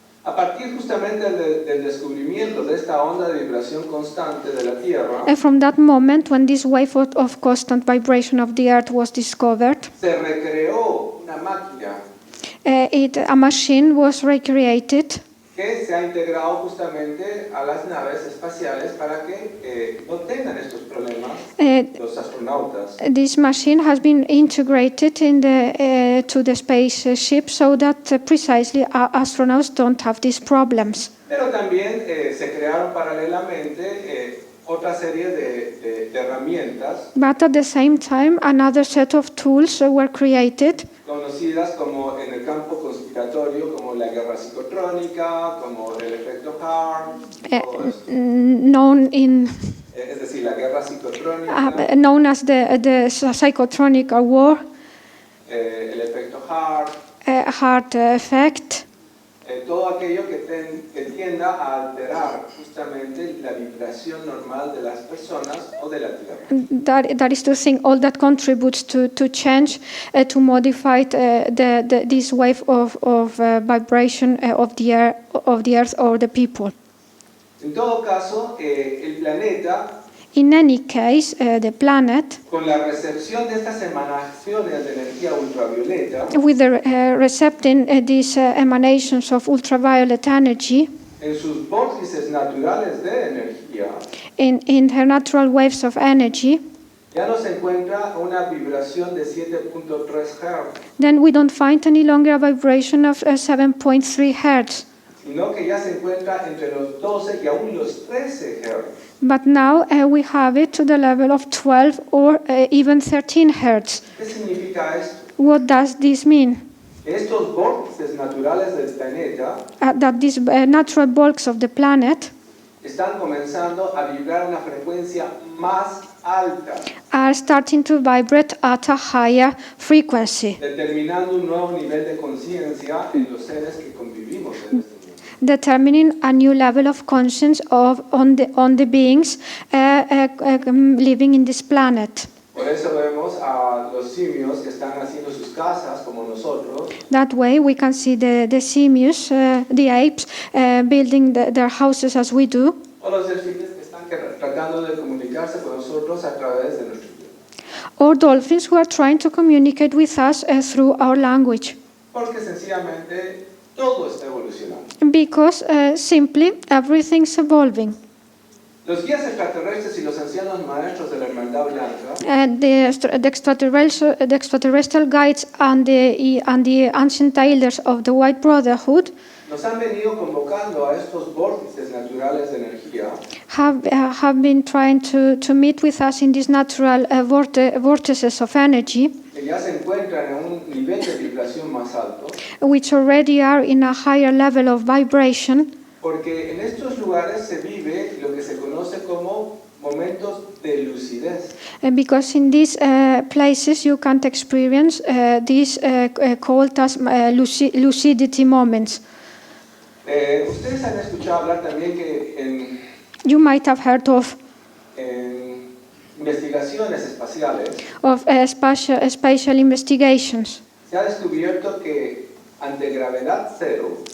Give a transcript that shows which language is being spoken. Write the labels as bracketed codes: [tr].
[es] A partir justamente del descubrimiento de esta onda de vibración constante de la Tierra, [en] And from that moment, when this wave of constant vibration of the Earth was discovered, [es] se recreó una máquina [en] a machine was recreated [es] que se ha integrado justamente a las naves espaciales para que no tengan estos problemas los astronautas. [en] This machine has been integrated to the spaceship so that precisely astronauts don't have these problems. [es] Pero también se crearon paralelamente otra serie de herramientas [en] But at the same time, another set of tools were created, [es] conocidas como en el campo conspiratorio como la guerra psicotrónica, como el efecto Hart, todo esto. [en] known in [es] Es la guerra psicotrónica, [en] known as the psychotronic war, [es] el efecto Hart, [en] heart effect, [es] todo aquello que tienda a alterar justamente la vibración normal de las personas o de la Tierra. [en] that is to think all that contributes to change, to modify this wave of vibration of the earth or the people. [es] En todo caso, el planeta, [en] In any case, the planet, [es] con la recepción de estas emanaciones de energía ultravioleta, [en] with the recepting these emanations of ultraviolet energy, [es] en sus vórtices naturales de energía, [en] in her natural waves of energy, [es] ya no se encuentra una vibración de 7.3 Hz, [en] then we don't find any longer a vibration of 7.3 hertz. [es] sino que ya se encuentra entre los 12 y aún los 13 Hz. [en] But now we have it to the level of 12 or even 13 hertz. [es] ¿Qué significa esto? [en] What does this mean? [es] Estos vórtices naturales del planeta [en] That these natural bulks of the planet [es] están comenzando a vibrar una frecuencia más alta, [en] are starting to vibrate at a higher frequency, [es] determinando un nuevo nivel de conciencia en los seres que convivimos en este mundo. [en] determining a new level of conscience on the beings living in this planet. [es] Por eso vemos a los simios que están haciendo sus casas como nosotros, [en] That way we can see the simians, the apes, building their houses as we do, [es] o los delfines que están tratando de comunicarse con nosotros a través de nuestro idioma. [en] or dolphins who are trying to communicate with us through our language. [es] Porque sencillamente todo está evolucionando. [en] Because simply everything's evolving. [es] Los guías extraterrestres y los ancianos maestros de la Hermandad Blanca [en] And the extraterrestrial guides and the ancient elders of the White Brotherhood [es] nos han venido convocando a estos vórtices naturales de energía [en] have been trying to meet with us in these natural vortices of energy, [es] que ya se encuentran en un nivel de vibración más alto, [en] which already are in a higher level of vibration, [es] porque en estos lugares se vive lo que se conoce como momentos de lucidez. [en] because in these places you can't experience these called as lucidity moments. [es] Ustedes han escuchado hablar también que [en] You might have heard of [es] en investigaciones espaciales [en] spatial investigations. [es] se ha descubierto que ante gravedad cero